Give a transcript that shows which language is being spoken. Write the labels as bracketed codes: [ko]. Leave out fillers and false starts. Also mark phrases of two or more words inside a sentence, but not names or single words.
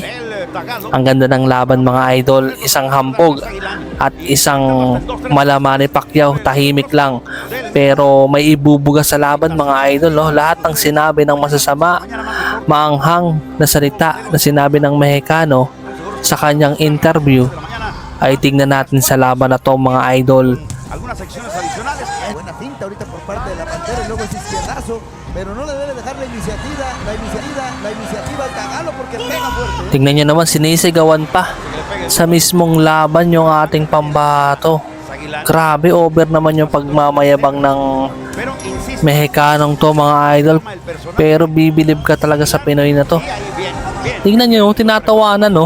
[tl] Ang ganda ng laban mga idol. Isang hambog at isang Malamani Pacquiao. Tahimik lang. Pero may ibubuga sa laban mga idol, no? Lahat ng sinabi ng masasama, maanghang na salita na sinabi ng Mexicano sa kanyang interview ay tingnan natin sa laban na to mga idol. [es] Algunas secciones adicionales. Buena finta ahorita por parte de la Pantera y luego ese izquierdazo, pero no le debe dejar la iniciativa al Tagalo porque pega fuerte. [tl] Tingnan nyo naman, sinisigawan pa sa mismong laban yung ating pambato. Grabe, over naman yung pagmamayabang ng Mexicanong to mga idol. Pero bibilib ka talaga sa Pinoy na to. Tingnan nyo, tinatawanan, no?